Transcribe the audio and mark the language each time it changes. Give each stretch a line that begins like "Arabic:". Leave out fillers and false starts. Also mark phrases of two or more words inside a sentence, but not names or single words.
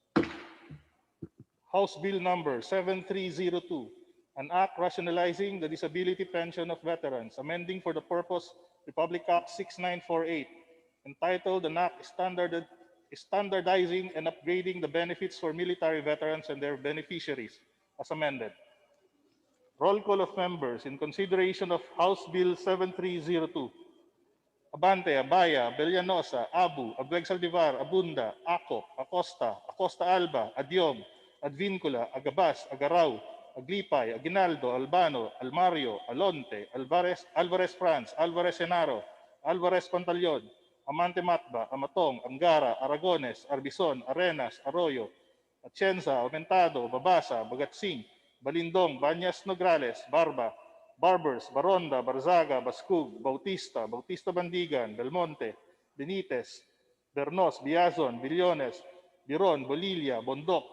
English: House Bill number 7302, an act rationalizing the disability pension of veterans, amending for the purpose Republic Act 6948, entitled an act standardizing and upgrading the benefits for military veterans and their beneficiaries, as amended. Roll call of members in consideration of House Bill 7302. Abante, Abaya, Bellanosa, Abu, Abweg-Saldivar, Abunda, Ako, Acosta, Acosta Alba, Adyong, Advincula, Agabas, Agaraw, Aglipay, Aguinaldo, Albano, Almario, Alonte, Alvarez Franz, Alvarez Senaro, Alvarez Pantaleon, Amante Matba, Amatong, Angara, Aragones, Arbison, Arenas, Arroyo, Atienza, Aumentado, Babasa, Bagatsing, Balindong, Banyas Nograles, Barba, Barbers, Baronda, Barzaga, Bascug, Bautista, Bautista Bandigan, Belmonte, Benitez, Bernos, Biazon, Billones, Biron, Bolilla, Bondok,